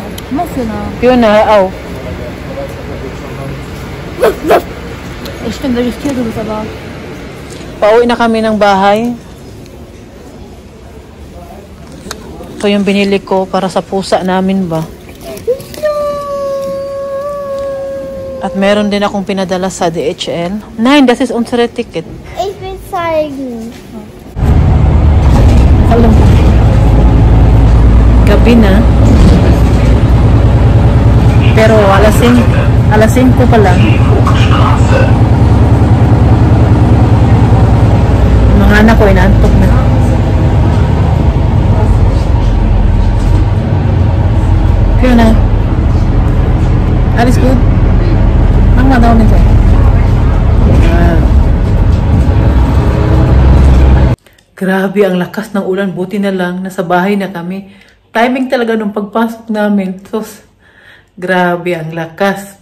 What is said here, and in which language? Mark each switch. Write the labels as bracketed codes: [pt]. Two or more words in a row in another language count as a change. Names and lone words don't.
[tl] Fiona, aw. Pauwi na kami ng bahay. Ito yung binili ko para sa pusa namin ba. At meron din akong pinadala sa DHL. [de] Nein, das ist unsere Ticket. Ich will zeigen. [tl] Alam. Gabi na. Pero alas 5 pa lang. Mga anak ko inaantok na. Fiona. [de] Alles gut? [tl] Daw nito. Grabe ang lakas ng ulan. Buti na lang nasa bahay na kami. Timing talaga nung pagpasok namin. Sus, grabe ang lakas.